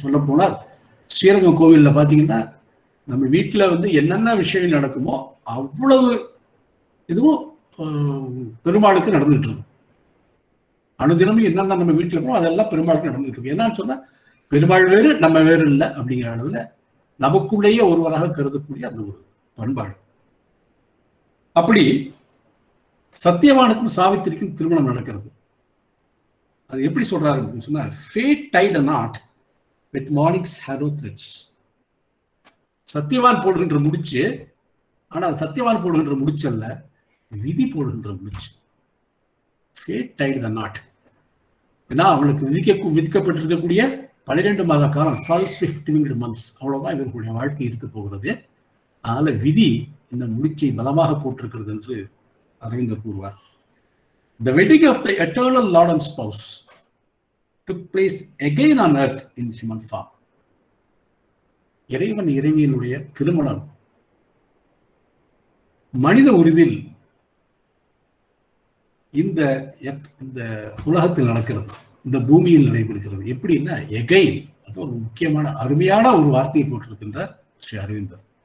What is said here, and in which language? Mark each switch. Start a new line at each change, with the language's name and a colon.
Tamil: சொல்ல போனால் ஸ்ரீரங்கம் கோவில்ல பாத்தீங்கன்னா, நம்ம வீட்டுல என்னென்ன விஷயங்கள் நடக்குமோ அவ்வளவு இதுவும் பெருமாளுக்கு நடந்துட்டு இருக்கும். அனுதினமும் என்னென்ன நம்ம வீட்டுல இருக்கோம் அதெல்லாம் பெருமாளுக்கு நடந்துட்டு இருக்கு. என்னன்னு சொன்னா, பெருமாள் வேறு நம்ம வேறு இல்லை அப்படிங்கிற அளவுல நமக்குள்ளேயே ஒருவராக கருதக்கூடிய அந்த ஒரு பண்பாடு. அப்படி சத்தியவானுக்கும் சாவித்திரிக்கும் திருமணம் நடக்கிறது. அது எப்படி சொல்றாரு அப்படின்னு சொன்னா,
English: fate tied a knot with morning's harrow threads.
Tamil: Satyavan போடுகின்ற முடிச்சு, ஆனா சத்தியவான் போடுகின்ற முடிச்சு அல்ல, விதி போடுகின்ற முடிச்சு.
English: fate tied the knot.
Tamil: ஏன்னா அவளுக்கு விதிக்கப்பட்டிருக்கக்கூடிய 12 மாத காலம்,
English: 12 swift winged months,
Tamil: அவ்வளவுதான் இவர்களுடைய வாழ்க்கை இருக்க போகிறது. அதனால விதி இந்த முடிச்சை பலமாக போட்டிருக்கிறது என்று அரவிந்தர் கூறுவார்.
English: The wedding of the eternal Lord and spouse took place again on earth in human form.
Tamil: இறைவன் இறைவியினுடைய திருமணம் மனித உருவில் இந்த உலகத்தில் நடக்கிறது, இந்த பூமியில் நடைபெறுகிறது. எப்படின்னா எகைன், அது ஒரு முக்கியமான அருமையான ஒரு வார்த்தையை போட்டிருக்கின்றார் ஸ்ரீ அரவிந்தர்.